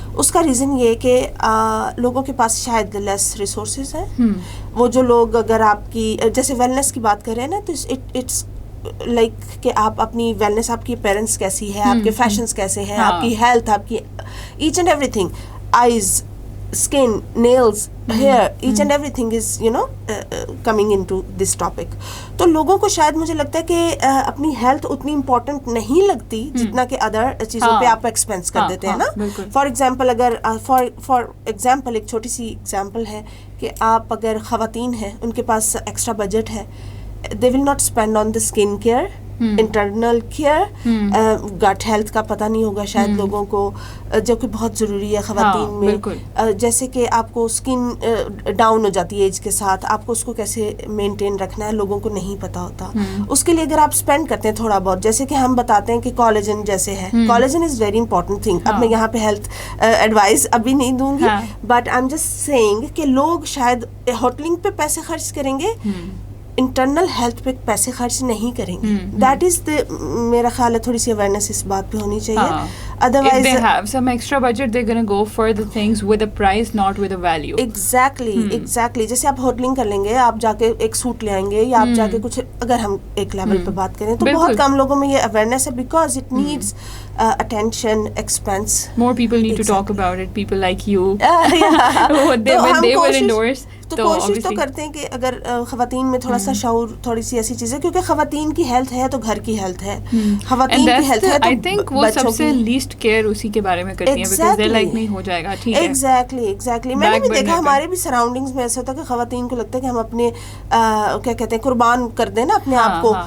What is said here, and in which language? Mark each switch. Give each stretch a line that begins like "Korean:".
Urdu: اس کا ریزن یہ کہ لوگوں کے پاس شاید لیس ریسورسز ہیں. وہ جو لوگ, اگر آپ کی جیسے ویلنس کی بات کر رہے ہیں نا, تو
English: it's like
Urdu: کہ آپ اپنی ویلنس, آپ کی اپیرنس کیسی ہے, آپ کے فیشنس کیسے ہیں, آپ کی ہیلتھ, آپ کی H and every thing, eyes,
English: skin, nails, hair, each and everything is coming into this topic.
Urdu: تو لوگوں کو شاید مجھے لگتا ہے کہ اپنی ہیلتھ اتنی امپورٹنٹ نہیں لگتی جتنا کہ ادر چیزوں پہ آپ ایکسپینس کر دیتے ہیں نا. فار ایگزامپل اگر فار ایگزامپل ایک چھوٹی سی ایگزامپل ہے کہ آپ اگر خواتین ہیں, ان کے پاس ایکسٹرا بجٹ ہے,
English: they will not spend on the skin care,
Urdu: internal care, گٹ ہیلتھ کا پتہ نہیں ہوگا شاید لوگوں کو, جو کہ بہت ضروری ہے خواتین میں. جیسے کہ آپ کو اسکن ڈاؤن ہو جاتی ہے ایج کے ساتھ, آپ کو اس کو کیسے مینٹین رکھنا ہے لوگوں کو نہیں پتہ ہوتا. اس کے لیے اگر آپ اسپینڈ کرتے ہیں تھوڑا بہت, جیسے کہ ہم بتاتے ہیں کہ کولیجن جیسے ہے,
English: Collagen is very important thing.
Urdu: اب میں یہاں پہ ہیلتھ ایڈوائز ابھی نہیں دوں گی,
English: but I am just seeing
Urdu: کہ لوگ شاید ہوٹلنگ پہ پیسے خرچ کریں گے, انٹرنل ہیلتھ پہ پیسے خرچ نہیں کریں گے. دیٹ از میرا خیال ہے تھوڑی سی اویئرنیس اس بات پہ ہونی چاہیے.
English: Otherwise they have some extra budget, they're going to go for the things with a price, not with a value.
Urdu: exactly جیسے آپ ہوٹلنگ کر لیں گے, آپ جا کے ایک سوٹ لے آئیں گے, یا آپ جا کے کچھ, اگر ہم ایک لیول پہ بات کریں تو بہت کم لوگوں میں یہ اویئرنیس ہے,
English: Because it needs attention, expense. More people need to talk about it, people like you. when they were indoors.
Urdu: تو کوشش تو کرتے ہیں کہ اگر خواتین میں تھوڑا سا شعور, تھوڑی سی ایسی چیزیں, کیونکہ خواتین کی ہیلتھ ہے تو گھر کی ہیلتھ ہے, خواتین کی ہیلتھ ہے تو
English: I think
Urdu: وہ سب سے لیسٹ کیئر اسی کے بارے میں کرتی ہیں,
English: because they're like
Urdu: نہیں ہو جائے گا, ٹھیک ہے. ایگزیکٹلی میں نے بھی دیکھا ہمارے بھی سراؤنڈنگز میں ایسا ہوتا ہے کہ خواتین کو لگتا ہے کہ ہم اپنے کیا کہتے ہیں قربان کر دیں نا اپنے آپ کو.